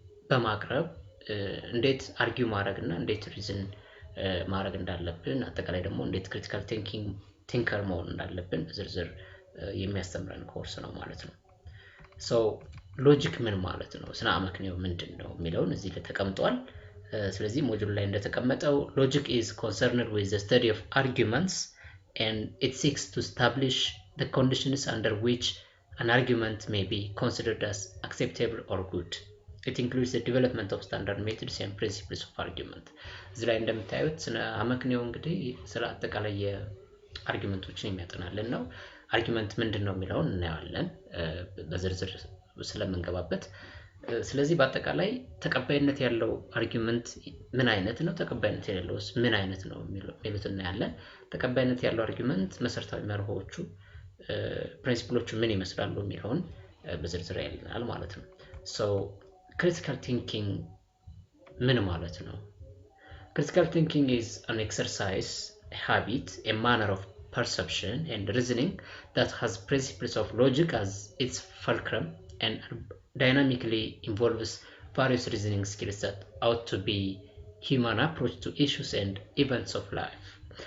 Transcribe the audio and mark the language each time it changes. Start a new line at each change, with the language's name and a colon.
Amharic: በማቅረብ እንዴት አርጊው ማድረግና እንዴት ሪዝን ማድረግ እንዳለብን አጠቃላይ ደግሞ እንዴት ክሪቲካል ቲንከር መሆን እንዳለብን በዝርዝር የሚያስተምረን ኮርስ ነው ማለት ነው። ሶ ሎጂክ ምን ማለት ነው፣ ስነ አመክንዮ ምንድነው የሚለውን እዚህ ላይ ተቀምጧል። ስለዚህ ሞጁል ላይ እንደተቀመጠው
English: logic is concerned with the study of arguments and it seeks to establish the conditions under which an argument may be considered as acceptable or good. It includes the development of standard methods and principles of argument.
Amharic: እዚህ ላይ እንደምታዩት ስነ አመክንዮ እንግዲህ ስለ አጠቃላይ የአርጊመንቶችን የሚያጠናልን ነው። አርጊመንት ምንድነው የሚለውን እናያለን በዝርዝር ስለምንገባበት። ስለዚህ በአጠቃላይ ተቀባይነት ያለው አርጊመንት ምን አይነት ነው፣ ተቀባይነት የሌለውስ ምን አይነት ነው የሚሉትን እናያለን። ተቀባይነት ያለው አርጊመንት መሰረታዊ መርሆቹ ፕሪንሲፕሎቹ ምን ይመስላሉ የሚለውን በዝርዝር ያልናል ማለት ነው። ሶ ክሪቲካል ቲንኪንግ ምን ማለት ነው?
English: Critical thinking is an exercise, a habit, a manner of perception and reasoning that has principles of logic as its fulcrum and dynamically involves various reasoning skills that ought to be human approach to issues and events of life.